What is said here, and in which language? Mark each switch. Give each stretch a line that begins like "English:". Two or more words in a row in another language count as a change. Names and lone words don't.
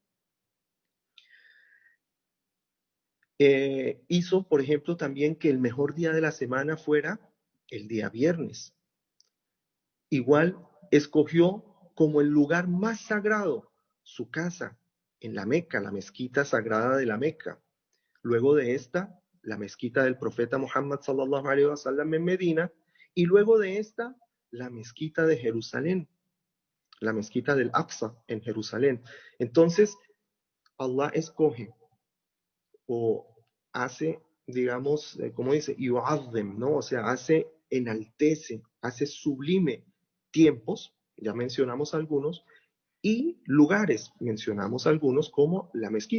Spanish: Hizo, por ejemplo, también que el mejor día de la semana fuera el día viernes. Igual, escogió como el lugar más sagrado su casa en la Meca, la mezquita sagrada de la Meca. Luego de esta, la mezquita del profeta Muhammad
Arabic: صلى الله عليه وسلم
Spanish: en Medina, y luego de esta, la mezquita de Jerusalén, la mezquita del Aqsa en Jerusalén. Entonces, Allah escoge o hace, digamos, como dice, yu'azzim, ¿no? O sea, enaltece, hace sublime tiempos, ya mencionamos algunos, y lugares, mencionamos algunos como la mezquita.